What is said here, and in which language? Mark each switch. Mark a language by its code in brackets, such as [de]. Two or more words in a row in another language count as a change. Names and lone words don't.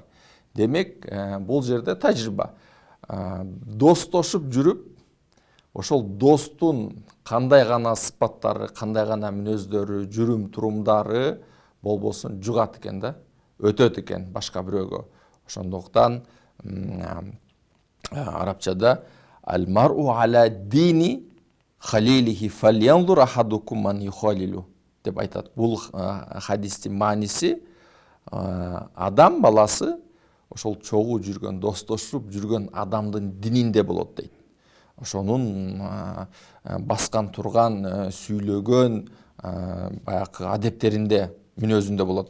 [ky] Демек, бул жерде тажрыйба. Достошуп жүрүп, ошол достун кандай гана сыпаттары, кандай гана мүнөздөрү, жүрүм турумдары болбосун жугат экен да, өтөт экен башка бирөөгө. Ошондуктан арабчада [ar] المرء على دين خليله فلينظر أحدكم من يخالل [ky] деп айтат. Бул хадистин мааниси адам баласы ошол чогуу жүргөн, достошуп жүргөн адамдын дининде болот дейт. Ошонун баскан турган, сүйлөгөн баягы адептеринде, мүнөзүндө болот.